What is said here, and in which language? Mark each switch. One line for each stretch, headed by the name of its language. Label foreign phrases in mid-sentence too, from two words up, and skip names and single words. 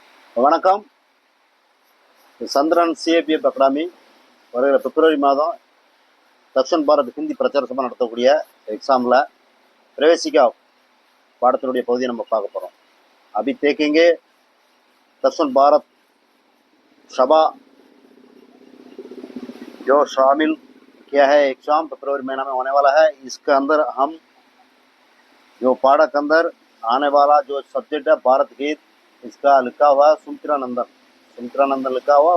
Tamil: வணக்கம். சந்திரன் சிஏபிஎஃப் அகாடமி வருகிற பிப்ரவரி மாதம் தக்ஷன் பாரத் ஹிந்தி பிரச்சார சபை நடத்தக்கூடிய எக்ஸாமில் பிரவேசிக்கா பாடத்தினுடைய பகுதியை நம்ம பார்க்க போகிறோம்.
Hindi: अभी देखेंगे दक्षिण भारत सभा जो शामिल किया है एग्ज़ाम फरवरी महीना में होने वाला है. इसके अंदर हम जो पाठक अंदर आने वाला जो सब्जेक्ट है भारत गीत, इसका लिखा हुआ है सुमित्रानंदन लिखा हुआ.